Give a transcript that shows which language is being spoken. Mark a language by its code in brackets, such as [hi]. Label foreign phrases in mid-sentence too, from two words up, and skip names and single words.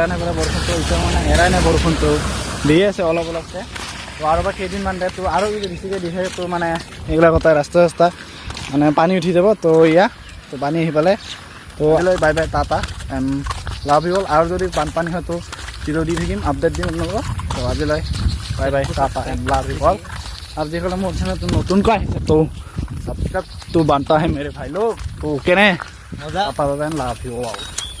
[as] নাই পৰা বৰষুণটো এতিয়া মানে এৰাই নাই বৰষুণটো দিয়ে আছে অলপ অলপকৈ তো আৰু বা কেইদিনমান দে তো আৰু যদি বেছিকৈ দিছে তো মানে এইবিলাক কথা ৰাস্তা মানে পানী উঠি যাব তো ইয়া তো পানী আহি পালে তো [en] bye bye tata love you all [as] আৰু যদি বানপানী হয় তো ভিডিঅ' দি থাকিম আপডেট দিম আপোনালোকক তো আজিলৈ [en] bye bye tata love you all [as] আৰু যিসকলে মোৰ চেনেলটো নতুনকৈ আহিছে তো [hi] सबस्क्राइब तो बनता है मेरे भाई लोग तो कहने लाभ ही हो